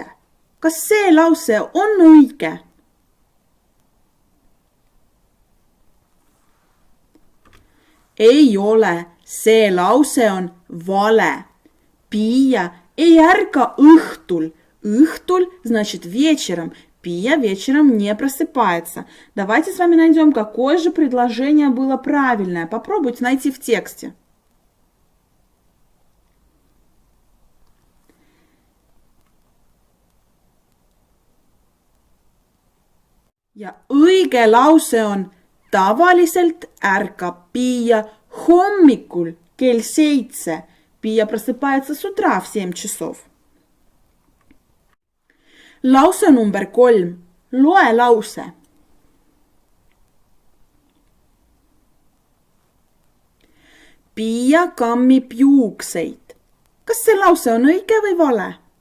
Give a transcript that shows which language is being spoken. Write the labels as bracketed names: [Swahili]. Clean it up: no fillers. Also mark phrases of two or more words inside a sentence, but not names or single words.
[Estonian] Kas see lause on õige? Ei ole, see lause on vale. Pia ei ärka õhtul. [Russian] Õhtul значит вечером. Pia вечером не просыпается. Давайте с вами найдем, какое же предложение было правильное. Попробуйте найти в тексте. [Estonian] Ja õige lause on tavaliselt ärkab Pia hommikul kell 7. [Russian] Pia просыпается с утра в 7 часов. [Estonian] Lause number 3. Loe lause. Pia kammib juukseid. Kas see lause on õige või vale?